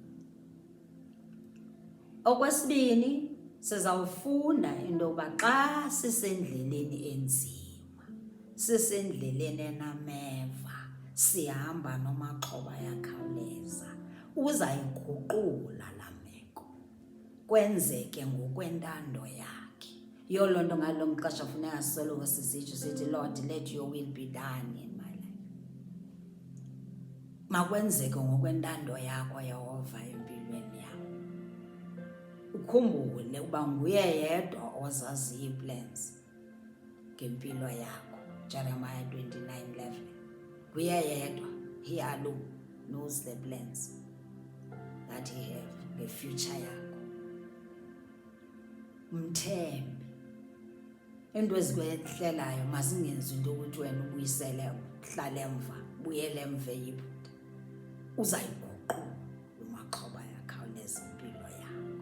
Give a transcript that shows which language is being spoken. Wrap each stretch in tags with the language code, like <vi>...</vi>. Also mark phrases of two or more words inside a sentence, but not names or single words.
<xh>Okwesibini, sizawufunda into yoba xa sisendleleni enzima, sisendleleni enameva, sihamba nomaxhoba yakhawuleza, uzayiguqula laa meko kwenzeke ngokwentando yakhe. Yiyo loo nto ngalo maxesha funeka sisoloko sisitsho sithi,</xh> <en>Lord, let your will be done in my life.</en> <xh>Makwenzeke ngokwentando yakho Yehova empilweni yam. Ukhumbule uba nguye yedwa ozaziyo ii-plans ngempilo yakho. Jeremiah 29:11. Nguye yedwa,</xh> <en>he alone knows the plans that he have, the future yakho.</en> <xh>Mthembe. Into ezikwehlelayo masingenzi into ukuthi wena ubuyisele, uhlale emva, buyele emva yibuda. Uzayiguqula umaxhoba yakhawuleza impilo yakho.</xh>